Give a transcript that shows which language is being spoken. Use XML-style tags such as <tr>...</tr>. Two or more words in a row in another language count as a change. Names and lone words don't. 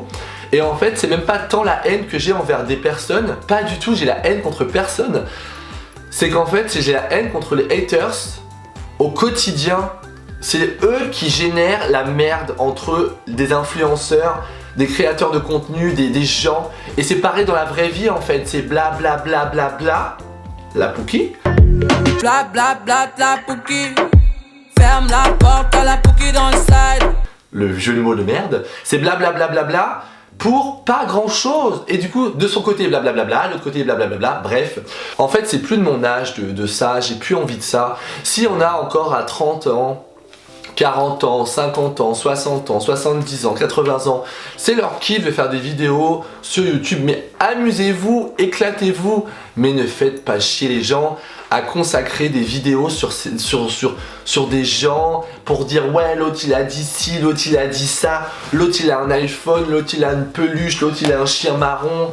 <fr>Et en fait c'est même pas tant la haine que j'ai envers des personnes, pas du tout, j'ai la haine contre personne. C'est qu'en fait j'ai la haine contre les haters au quotidien. C'est eux qui génèrent la merde entre des influenceurs, des créateurs de contenu, des gens. Et c'est pareil dans la vraie vie en fait, c'est bla bla bla bla bla. La Pouki. Bla bla bla la Pouki. Ferme la porte à la Pouki dans le side. Le jeu de mots de merde. C'est bla bla bla bla bla pour pas grand chose. Et du coup, de son côté bla bla bla bla, de l'autre côté bla bla bla bla. Bref, en fait, c'est plus de mon âge de ça. J'ai plus envie de ça. Si on a encore à 30 ans, 40 ans, 50 ans, 60 ans, 70 ans, 80 ans, c'est leur kiff de faire des vidéos sur YouTube, mais amusez-vous, éclatez-vous, mais ne faites pas chier les gens à consacrer des vidéos sur des gens pour dire ouais l'autre il a dit ci, l'autre il a dit ça, l'autre il a un iPhone, l'autre il a une peluche, l'autre il a un chien marron.</fr>